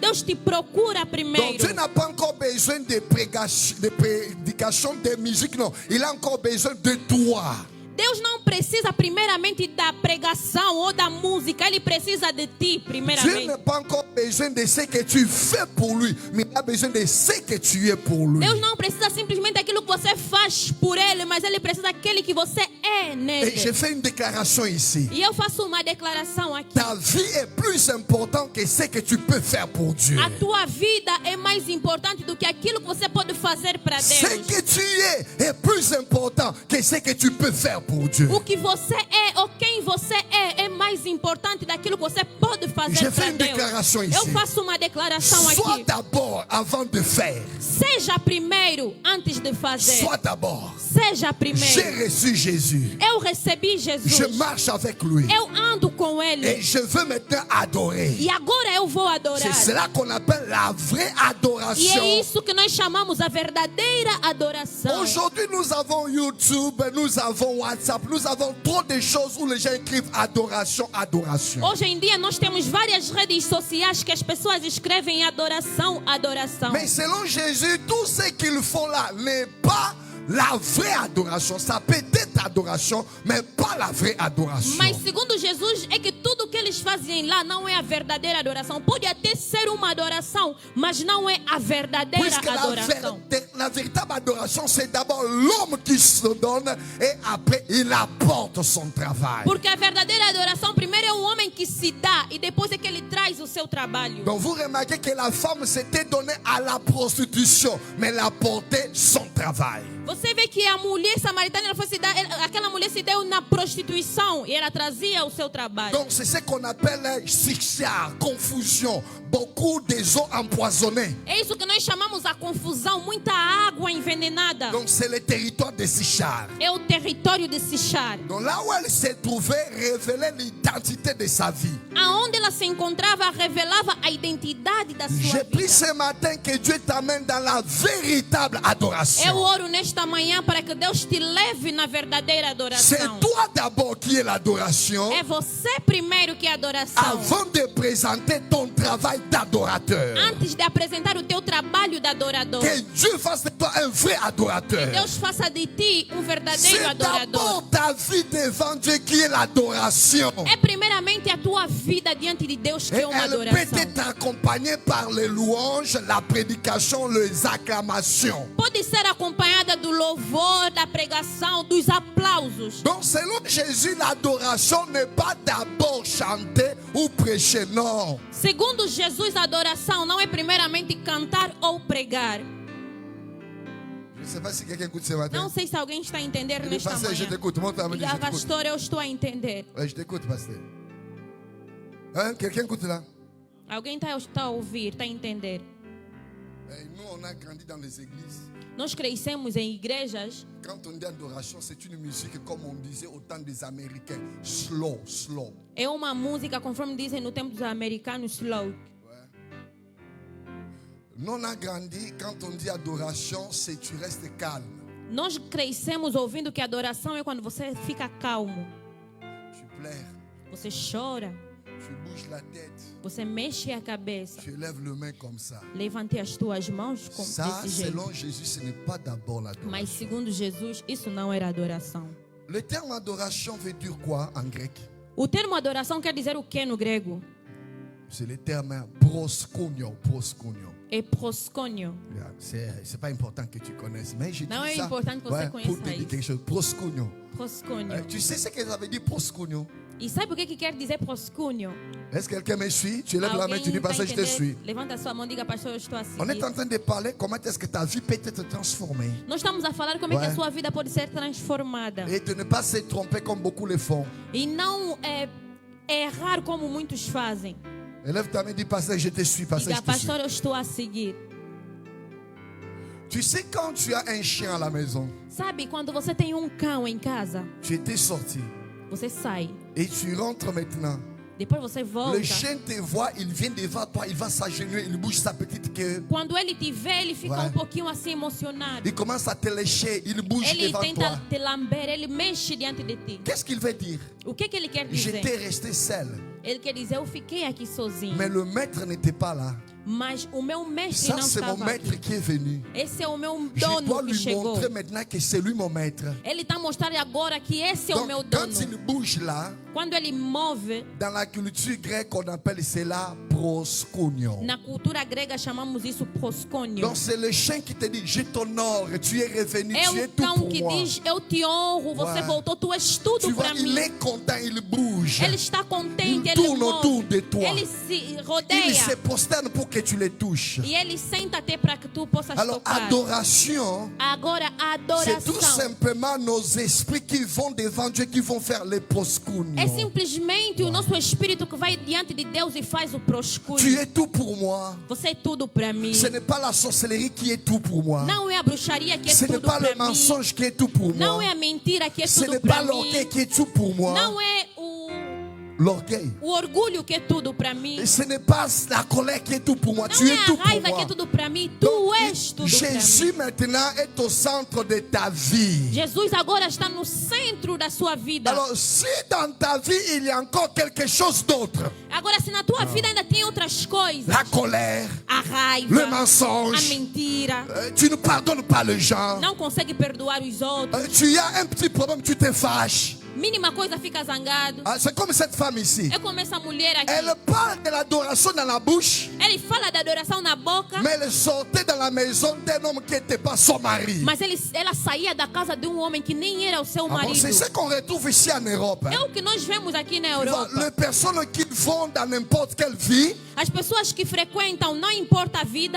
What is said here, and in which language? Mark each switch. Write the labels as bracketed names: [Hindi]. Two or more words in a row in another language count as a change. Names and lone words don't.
[Portuguese] Deus te procura [French] Donc [Portuguese] primeiro. [French] Dieu n'a pas encore besoin de prédication, de musique, non. Il a encore besoin de toi. [Portuguese] Deus não precisa primeiramente da pregação ou da música. Ele precisa de ti [French] Dieu [Portuguese] primeiramente. [French] n'a pas encore besoin de ce que tu fais pour lui, mais il a besoin de ce que tu es pour lui. [Portuguese] Deus não precisa simplesmente daquilo que você faz por Ele, mas Ele precisa daquele que você é nele. [French] Et je fais une déclaration ici. [Portuguese] E eu faço uma declaração aqui. [French] Ta vie est plus importante que ce que tu peux faire pour Dieu. [Portuguese] A tua vida é mais importante do que aquilo que você pode fazer para [French] Ce [Portuguese] Deus. [French] que tu es plus important que ce que tu peux faire pour Dieu. [Portuguese] O que você é ou quem você é mais importante daquilo que você pode [French] Je [Portuguese] fazer [French] fais [Portuguese] para [French] une [Portuguese] Deus. [French] déclaration ici. [Portuguese] Eu faço uma declaração [French] Sois [Portuguese] aqui. [French] d'abord avant de faire. [Portuguese] Seja primeiro antes de fazer. [French] Sois d'abord. [Portuguese] Seja [French] J'ai [Portuguese] primeiro. [French] reçu Jésus. [Portuguese] Eu recebi [French] Je [Portuguese] Jesus. [French] marche avec lui. [Portuguese] Eu ando com [French] Et [Portuguese] Ele. [French] je veux maintenant adorer. [Portuguese] E agora eu vou adorar. [French] C'est cela qu'on appelle la vraie [Portuguese] E [French] adoration. [Portuguese] é isso que nós chamamos a verdadeira adoração. [French] Aujourd'hui, nous avons YouTube, nous avons WhatsApp, nous avons trop de choses où les gens écrivent adoration, adoration. [Portuguese] Hoje em dia nós temos várias redes sociais que as pessoas escrevem adoração, adoração. [French] Mais selon Jésus, tout ce qu'ils font là n'est pas la vraie adoration. Ça peut être adoration, mais pas la vraie adoration. [Portuguese] Mas segundo Jesus é que tudo que eles fazem lá não é a verdadeira adoração. Pode até ser uma adoração, mas não é a verdadeira [French] Puisque [Portuguese] adoração. [French] la véritable adoration, c'est d'abord l'homme qui se donne et après il apporte son travail. [Portuguese] Porque a verdadeira adoração primeiro é o homem que se dá e depois é que ele traz o seu trabalho. [French] Donc vous remarquez que la femme s'était donnée à la prostitution, mais elle apportait son travail. [Portuguese] Você vê que a mulher samaritana, aquela mulher se deu na prostituição e ela trazia o seu trabalho. [French] Donc c'est ce qu'on appelle shiksha, confusion, beaucoup des eaux empoisonnées. [Portuguese] É isso que nós chamamos a confusão, muita água envenenada. [French] Donc c'est le territoire de Sichar. [Portuguese] É o território de Sichar. [French] Donc là où elle s'est trouvée révélait l'identité de sa vie. [Portuguese] Aonde ela se encontrava, revelava a identidade da sua [French] J'ai pris [Portuguese] vida. [French] ce matin que Dieu t'amène dans la véritable adoration. [Portuguese] Eu oro nesta manhã para que Deus te leve na verdadeira [French] C'est [Portuguese] adoração. [French] toi d'abord qui est l'adoration [Portuguese] É você primeiro que é adoração. [French] avant de présenter ton travail d'adorateur. [Portuguese] Antes de apresentar o teu trabalho de adorador. [French] Que Dieu fasse de toi un vrai adorateur. [Portuguese] Deus faça de ti um verdadeiro [French] C'est [Portuguese] adorador. [French] d'abord ta vie devant Dieu qui est l'adoration. [Portuguese] É primeiramente a tua vida diante de Deus que [French] Et [Portuguese] é uma [French] elle peut [Portuguese] adoração. [French] être accompagnée par les louanges, la prédication, les acclamations. [Portuguese] Pode ser acompanhada do louvor, da pregação, dos aplausos. [French] Donc selon Jésus, l'adoration n'est pas d'abord chanter ou prêcher, non. [Portuguese] Segundo Jesus, a adoração não é primeiramente cantar ou pregar. [French] Je ne sais pas si quelqu'un écoute ce matin. [Portuguese] Não sei se alguém está a entender [French] Le [Portuguese] nesta [French] pasteur, je [Portuguese] manhã. [French] t'écoute. Montre à me dire, [Portuguese] Diga, [French] je t'écoute. [Portuguese] pastor, eu estou a entender. [French] Ouais, je t'écoute, pasteur. Hein, quelqu'un écoute là? [Portuguese] Alguém está a ouvir, está a entender. [French] Et nous, on a grandi dans les églises. [Portuguese] Nós crescemos em igrejas. [French] Quand on dit adoration, c'est une musique, comme on disait au temps des Américains, [English] slow, slow. [Portuguese] É uma música, conforme dizem no tempo dos americanos, slow. [French] Nous, on a grandi, quand on dit adoration, c'est tu restes calme. [Portuguese] Nós crescemos ouvindo que adoração é quando você fica calmo. [French] Tu pleures, [Portuguese] Você chora, [French] tu bouges la tête, [Portuguese] você mexe a cabeça. [French] tu élèves les mains comme ça. [Portuguese] Levante as tuas mãos [French] Ça, [Portuguese] desse jeito. [French] selon Jésus, ce n'est pas d'abord l'adoration. [Portuguese] Mas segundo Jesus, isso não era adoração. [French] Le terme adoration veut dire quoi en grec? [Portuguese] O termo adoração quer dizer o que no grego? [French] C'est le terme proskunio, proskunio. [Portuguese] É proskunio. [French] C'est pas important que tu connaisses, mais je dis [Portuguese] Não é [French] ça [Portuguese] importante que você [French] pour [Portuguese] conheça [French] te dire [Portuguese] isso. [French] quelque chose. Proskunio. [Portuguese] Proskunio. [French] Tu sais ce que ça veut dire proskunio? [Portuguese] E sabe o que quer dizer proskunio? [French] Est-ce que quelqu'un me suit? Tu lèves la main, tu dis, [Portuguese] tá [French] pasteur, je te suis. [Portuguese] Levanta a sua mão e diga, pastor, eu estou a [French] On est [Portuguese] seguir. [French] en train de parler comment est-ce que ta vie peut être transformée. [Portuguese] Nós estamos a falar como é que a [French] Ouais. [Portuguese] sua vida pode ser transformada. [French] Et de ne pas se tromper comme beaucoup le font. [Portuguese] E não errar como muitos fazem. [French] Élève ta main et dis, pasteur, je te suis, pasteur, [Portuguese] Diga, [French] je te suis. [Portuguese] pastor, eu estou a seguir. [French] Tu sais, quand tu as un chien à la maison, [Portuguese] Sabe, quando você tem um cão em casa, [French] tu étais sorti [Portuguese] você sai. [French] et tu rentres maintenant. [Portuguese] Depois você volta. [French] Le chien te voit, il vient devant toi, il va s'agenouiller, il bouge sa petite queue. [Portuguese] Quando ele te vê, ele fica [French] Ouais. [Portuguese] um pouquinho assim emocionado. [French] Il commence à te lécher, il bouge [Portuguese] Ele [French] devant [Portuguese] tenta [French] toi. [Portuguese] te lamber, ele mexe diante de ti. [French] Qu'est-ce qu'il veut dire? [Portuguese] O que ele quer dizer? [French] J'étais resté seul, [Portuguese] Ele quer dizer, eu fiquei aqui sozinho. [French] mais le maître n'était pas là. [Portuguese] Mas o meu mestre [French] Ça, [Portuguese] não [French] c'est mon [Portuguese] estava [French] maître [Portuguese] aqui. [French] qui est venu. [Portuguese] Esse é o meu [French] Je dois [Portuguese] dono que [French] lui [Portuguese] chegou. [French] montrer maintenant que c'est lui mon maître. [Portuguese] Ele está mostrando agora que esse é o [French] Donc, [Portuguese] meu [French] quand [Portuguese] dono. [French] il bouge là, [Portuguese] Quando ele move, [French] dans la culture grecque, on appelle cela Proskunion. [Portuguese] Na cultura grega chamamos isso proscônio. [French] Donc c'est le chien qui te dit, je t'honore, tu es revenu, [Portuguese] É [French] tu es [Portuguese] o [French] tout [Portuguese] cão [French] pour [Portuguese] que [French] moi. [Portuguese] diz, eu te honro, você [French] Ouais. [Portuguese] voltou, tu és [French] Tu [Portuguese] tudo [French] vois, [Portuguese] para [French] il [Portuguese] mim. [French] est content, il bouge. [Portuguese] Ele está contente, [French] Il [Portuguese] ele [French] tourne [Portuguese] move. [French] autour de toi. [Portuguese] Ele se [French] Il [Portuguese] rodeia. [French] se prosterne pour que tu les touches. [Portuguese] E ele senta-te para que tu possas [French] Alors, [Portuguese] tocar. [French] adoration, [Portuguese] Agora, a [French] c'est tout [Portuguese] adoração [French] simplement nos esprits qui vont devant Dieu, qui vont faire les proskunions. [Portuguese] é simplesmente o nosso espírito que vai diante de Deus e faz o [French] Tu [Portuguese] proscúnio. [French] es tout pour moi. [Portuguese] Você é tudo para mim. [French] Ce n'est pas la sorcellerie qui est tout pour moi. [Portuguese] Não é a bruxaria que é [French] Ce n'est [Portuguese] tudo [French] pas le [Portuguese] para mim. [French] mensonge qui est tout pour [Portuguese] Não [French] moi. [Portuguese] é a mentira que é [French] Ce [Portuguese] tudo [French] n'est pas [Portuguese] para [French] l'orgueil [Portuguese] mim. [French] qui est tout pour moi. [Portuguese] Não é [French] L'orgueil. [Portuguese] o orgulho que é tudo para mim. [French] Et ce n'est pas la colère qui est tout pour moi. [Portuguese] Não [French] Tu [Portuguese] é [French] es tout [Portuguese] a [French] pour [Portuguese] raiva que [French] moi. [Portuguese] é tudo para mim. [French] Donc, [Portuguese] Tu és tudo para [French] Jésus [Portuguese] mim. [French] maintenant est au centre de ta vie. [Portuguese] Jesus agora está no centro da sua vida. [French] Alors, si dans ta vie il y a encore quelque chose d'autre, [Portuguese] Agora, se na tua vida ainda tem outras coisas, [French] la colère, [Portuguese] a [French] le [Portuguese] raiva, a [French] mensonge, [Portuguese] mentira, [French] tu ne pardonnes pas les gens, [Portuguese] não consegue perdoar os outros, [French] tu as un petit problème, tu te fâches. [Portuguese] mínima coisa fica zangado. [French] Ah, c'est comme cette femme ici. [Portuguese] É como essa mulher aqui. [French] Elle parle de l'adoration dans la bouche, [Portuguese] Ele fala da adoração na boca, [French] mais elle sortait dans la maison d'un homme qui n'était pas son mari. [Portuguese] mas ela saía da casa de um homem que nem era o seu [French] Ah bon, [Portuguese] marido. [French] c'est ce qu'on retrouve ici en Europe. hein. [Portuguese] É o que nós vemos aqui na [French] Tu vois, [Portuguese] Europa. [French] les personnes qui vont dans n'importe quelle vie, [Portuguese] As pessoas que frequentam, não importa a vida,